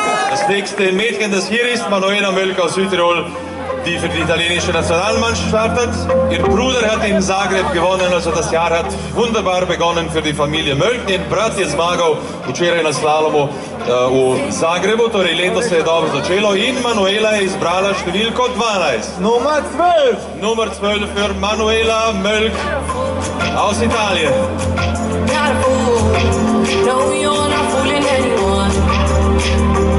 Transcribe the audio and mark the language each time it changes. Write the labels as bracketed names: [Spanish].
[German] Das nächste Mädchen, das hier ist, Manuela Mölk aus Südtirol, die für die italienische Nationalmannschaft startet. Ihr Bruder hat in Zagreb gewonnen, also das Jahr hat wunderbar begonnen für die Familie Mölk. [Slovenian] Njen brat je zmagal včeraj na slalomu v Zagrebu, torej leto se je dobro začelo in Manuela je izbrala številko 12. [German] Nummer 12. Nummer 12 für Manuela Mölk aus Italien. [English] Not a fool. No, you're not fooling anyone.